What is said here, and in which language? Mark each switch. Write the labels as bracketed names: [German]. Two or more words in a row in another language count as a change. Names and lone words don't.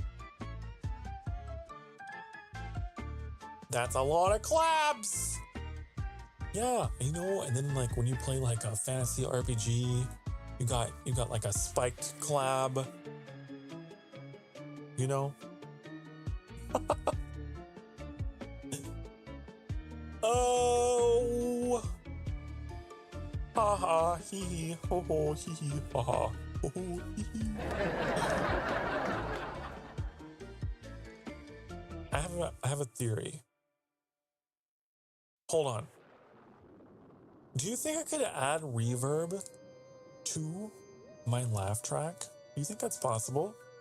[English] That's a lot of claps! Yeah, you know, and then like when you play like a fantasy RPG, you got like a spiked clab, you know? Oh! Ha ha, hee hee, ho ho, hee hee, ha ha, ho ho, hee hee. I have a theory. Hold on. Do you think I could add reverb to my laugh track? Do you think that's possible?